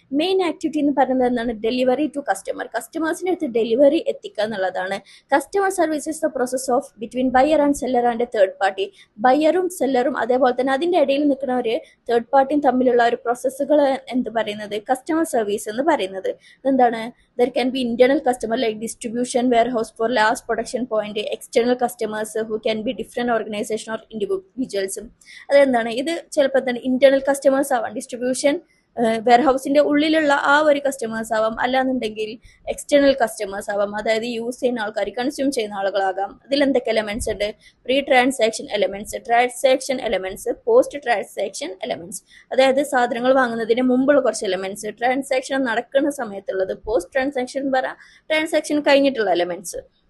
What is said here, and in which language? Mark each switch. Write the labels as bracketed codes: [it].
[ml] Main activity എന്ന് പറയുന്നത് എന്താണ്? [en] delivery to customer, [ml] കസ്റ്റമേഴ്സിന്റെ അടുത്ത് ഡെലിവറി എത്തിക്കുക എന്നുള്ളതാണ്. [en] Customer services the process of between buyer and seller and third party. [ml] ബയറും സെല്ലറും അതേപോലെ തന്നെ അതിന്റെ ഇടയിൽ നിൽക്കുന്ന ഒരു തേർഡ് പാർട്ടിയും തമ്മിലുള്ള ഒരു പ്രോസസ്സുകൾ എന്ത് പറയുന്നത്? കസ്റ്റമർ സർവീസ് എന്ന് പറയുന്നത്. എന്താണ്? [en] There can be internal customer like distribution warehouse for last production point, external customers who can be different organization or individuals. [ml] അതെന്താണ്? ഇത് ചിലപ്പോൾ തന്നെ ഇന്റേണൽ കസ്റ്റമേഴ്സ് ആവാം, ഡിസ്ട്രിബ്യൂഷൻ വെയർഹൗസിന്റെ ഉള്ളിലുള്ള ആ ഒരു കസ്റ്റമേഴ്സ് ആവാം, അല്ലാന്നുണ്ടെങ്കിൽ എക്സ്റ്റേണൽ കസ്റ്റമേഴ്സ് ആവാം, അതായത് യൂസ് ചെയ്യുന്ന ആൾക്കാർ, കൺസ്യൂം ചെയ്യുന്ന ആളുകളാകാം. ഇതിൽ എന്തൊക്കെ എലമെന്റ്സ് ഉണ്ട്? Pre transaction elements, transaction elements, post transaction elements, അതായത് സാധനങ്ങൾ വാങ്ങുന്നതിന് മുമ്പുള്ള കുറച്ച് എലമെന്റ്സ്, ട്രാൻസാക്ഷൻ നടക്കുന്ന സമയത്തുള്ളത്, പോസ്റ്റ് ട്രാൻസാക്ഷൻ ട്രാൻസാക്ഷൻ കഴിഞ്ഞിട്ടുള്ള എലമെന്റ്സ്.